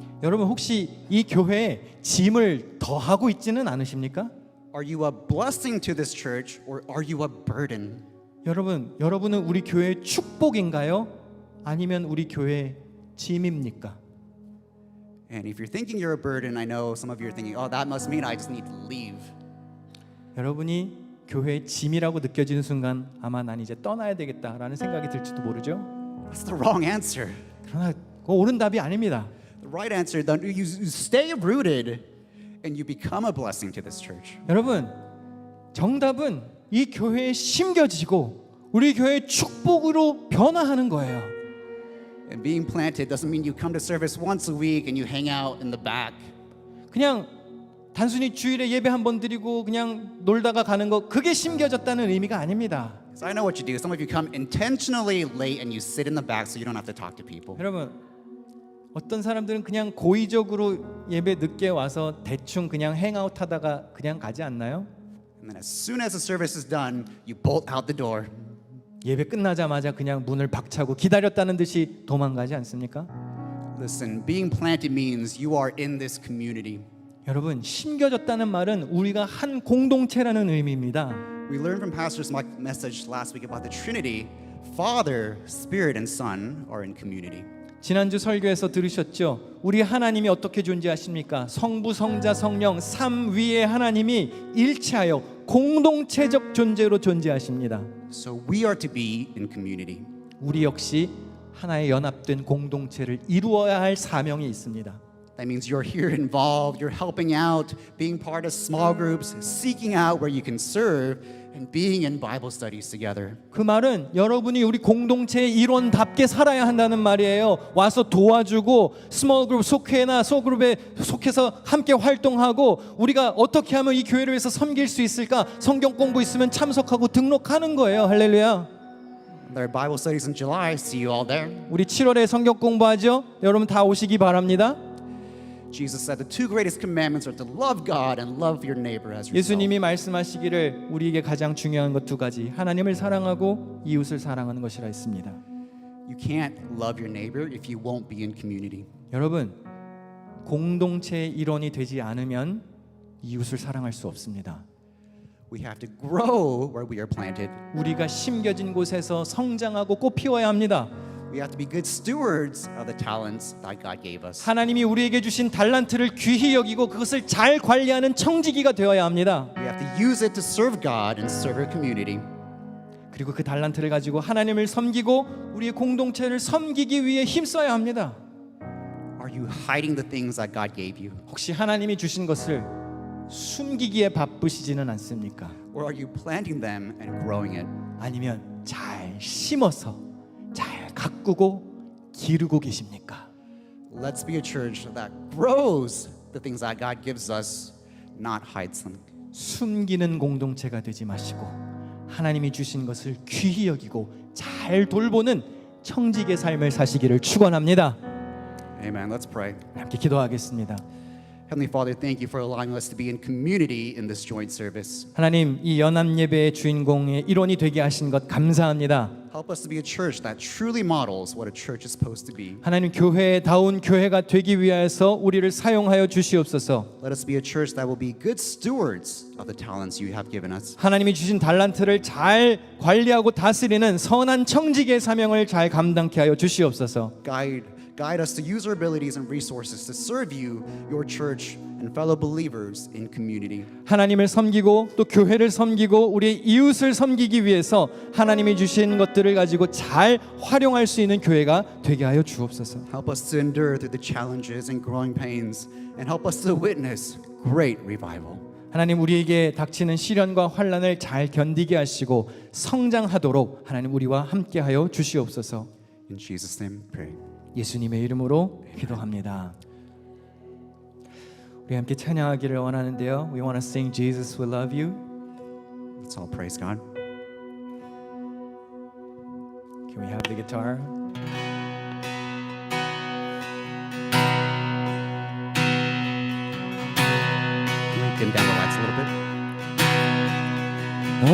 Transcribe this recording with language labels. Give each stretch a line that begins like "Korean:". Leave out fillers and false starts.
Korean: 여러분 혹시 이 교회에 짐을 더하고 있지는 않으십니까?
English: Are you a blessing to this church or are you a burden?
Korean: 여러분은 우리 교회의 축복인가요? 아니면 우리 교회의 짐입니까?
English: And if you're thinking you're a burden, I know some of you are thinking, oh, that must mean I just need to leave.
Korean: 여러분이 교회의 짐이라고 느껴지는 순간 아마 난 이제 떠나야 되겠다라는 생각이 들지도 모르죠.
English: That's the wrong answer.
Korean: 그러나 그거 옳은 답이 아닙니다.
English: The right answer, then you stay rooted and you become a blessing to this church.
Korean: 여러분, 정답은 이 교회에 심겨지고 우리 교회의 축복으로 변화하는 거예요.
English: And being planted doesn't mean you come to service once a week and you hang out in the back.
Korean: 그냥 단순히 주일에 예배 한 번 드리고 그냥 놀다가 가는 거 그게 심겨졌다는 의미가 아닙니다.
English: So I know what you do. Some of you come intentionally late and you sit in the back so you don't have to talk to people.
Korean: 여러분, 어떤 사람들은 그냥 고의적으로 예배 늦게 와서 대충 그냥 행아웃 하다가 그냥 가지 않나요?
English: And then as soon as the service is done, you bolt out the door.
Korean: 예배 끝나자마자 그냥 문을 박차고 기다렸다는 듯이 도망가지 않습니까?
English: Listen, being planted means you are in this community.
Korean: 여러분, 심겨졌다는 말은 우리가 한 공동체라는 의미입니다.
English: We learned from Pastor's message last week about the Trinity. Father, Spirit, and Son are in community.
Korean: 지난주 설교에서 들으셨죠? 우리 하나님이 어떻게 존재하십니까? 성부, 성자, 성령 삼 위의 하나님이 일체하여 공동체적 존재로 존재하십니다.
English: So we are to be in community.
Korean: 우리 역시 하나의 연합된 공동체를 이루어야 할 사명이 있습니다.
English: That means you're here involved, you're helping out, being part of small groups, seeking out where you can serve, and being in Bible studies together.
Korean: 그 말은 여러분이 우리 공동체의 일원답게 살아야 한다는 말이에요. 와서 도와주고 스몰 그룹 속회나 소그룹에 속해서 함께 활동하고 우리가 어떻게 하면 이 교회를 위해서 섬길 수 있을까? 성경 공부 있으면 참석하고 등록하는 거예요. 할렐루야.
English: There are Bible studies in July. See you all there.
Korean: 우리 7월에 성경 공부하죠. 여러분 다 오시기 바랍니다.
English: Jesus said the two greatest commandments are to love God and love your neighbor as yourself.
Korean: 예수님이 말씀하시기를 우리에게 가장 중요한 것 두 가지, 하나님을 사랑하고 이웃을 사랑하는 것이라 했습니다.
English: You can't love your neighbor if you won't be in community.
Korean: 여러분, 공동체의 일원이 되지 않으면 이웃을 사랑할 수 없습니다.
English: We have to grow where we are planted.
Korean: 우리가 심겨진 곳에서 성장하고 꽃 피워야 합니다.
English: We have to be good stewards of the talents that God gave us.
Korean: 하나님이 우리에게 주신 달란트를 귀히 여기고 그것을 잘 관리하는 청지기가 되어야 합니다.
English: We have to use it to serve God and serve our community.
Korean: 그리고 그 달란트를 가지고 하나님을 섬기고 우리의 공동체를 섬기기 위해 힘써야 합니다.
English: Are you hiding the things that God gave you?
Korean: 혹시 하나님이 주신 것을 숨기기에 바쁘시지는 않습니까?
English: Or are you planting them and growing it?
Korean: 아니면 잘 심어서 잘 가꾸고 기르고 계십니까?
English: Let's be a church that grows the things that God gives us, not hides them.
Korean: 숨기는 공동체가 되지 마시고 하나님이 주신 것을 귀히 여기고 잘 돌보는 청직의 삶을 사시기를 축원합니다.
English: Amen. Let's pray.
Korean: 함께 기도하겠습니다.
English: Heavenly Father, thank you for allowing us to be in community in this joint service.
Korean: 하나님, 이 연합 예배의 주인공의 일원이 되게 하신 것 감사합니다.
English: Help us to be a church that truly models what a church is supposed to be.
Korean: 하나님, 교회다운 교회가 되기 위하여서 우리를 사용하여 주시옵소서.
English: Let us be a church that will be good stewards of the talents you have given us.
Korean: 하나님이 주신 달란트를 잘 관리하고 다스리는 선한 청지기의 사명을 잘 감당케 하여 주시옵소서.
English: Guide us to use our abilities and resources to serve you, your church, and fellow believers in community.
Korean: 하나님을 섬기고 또 교회를 섬기고 우리의 이웃을 섬기기 위해서 하나님이 주신 것들을 가지고 잘 활용할 수 있는 교회가 되게 하여 주옵소서.
English: Help us to endure through the challenges and growing pains, and help us to witness great revival.
Korean: 하나님, 우리에게 닥치는 시련과 환난을 잘 견디게 하시고 성장하도록 하나님 우리와 함께하여 주시옵소서.
English: In Jesus' name, pray.
Korean: 예수님의 이름으로 기도합니다. 우리 함께 찬양하기를 원하는데요.
English: We want to sing Jesus We Love You. Let's all praise God. Can we have the guitar? Can we dim down the lights a little bit?